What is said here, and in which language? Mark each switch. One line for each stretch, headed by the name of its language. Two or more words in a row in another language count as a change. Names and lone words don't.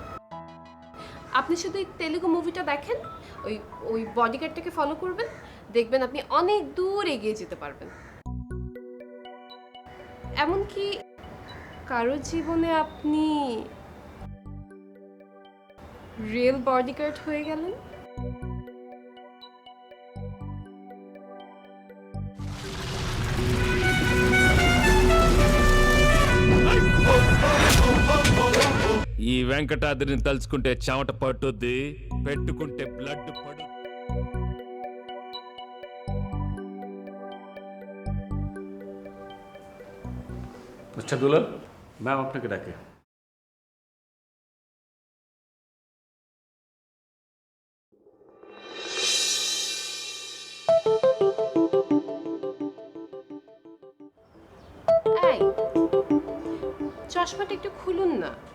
Bangla: আপনি শুধু এই তেলেগু মুভিটা দেখেন, ওই ওই বডিগার্ডটাকে ফলো করবেন, দেখবেন আপনি অনেক দূর এগিয়ে যেতে পারবেন। এমনকি কারো জীবনে আপনি
English: real bodyguard
Bangla: হয়ে গেলেন।
Telugu: ఈ వెంకటాద్రిని తలుచుకుంటే చెమట పట్టుద్ది, పెట్టుకుంటే బ్లడ్ పడు.
Bangla: মিস্টার দুলাল, ম্যাম আপনাকে ডাকে। এই, চশমাটা একটু খুলুন না।